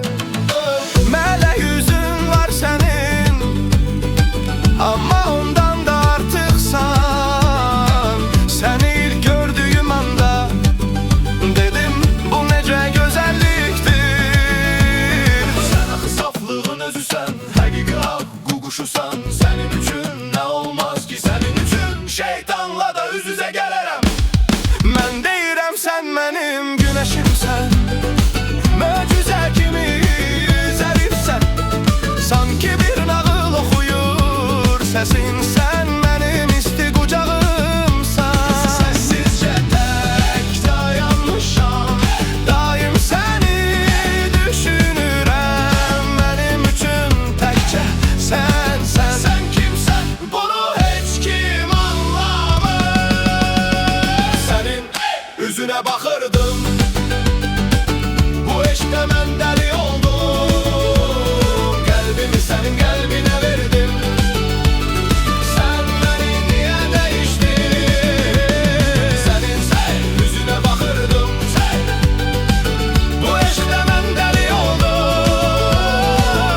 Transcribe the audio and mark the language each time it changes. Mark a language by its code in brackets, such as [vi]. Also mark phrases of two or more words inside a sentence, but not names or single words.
[tr] Melek yüzün var senin, ama ondan da artıksan. Seni ilk gördüğüm anda dedim, bu nece güzelliktir. Sen akı saflığın özüsen, [az] həqiqi ağ quşusan. [tr] Senin üçün ne olmaz ki, senin üçün [az] şeytanla da üz üzə gələrəm. Mən deyirəm, [tr] sen benim güneşimsen, [az] möcüzə kimi zərifsən. Sanki bir nağıl oxuyur səsin, sen benim isti qucağımsan. Səssizcə tək dayanmışam, daim səni düşünürəm. Benim üçün təkcə sənsən. Sen kimsən, bunu heç kim anlamır. [tr] Senin üzüne bakırdım, bu eşkte mən deli oldum. Kalbimi senin kalbine verdim. Sen beni niye değiştin? Senin yüzüne bakırdım, bu eşkte mən deli oldum.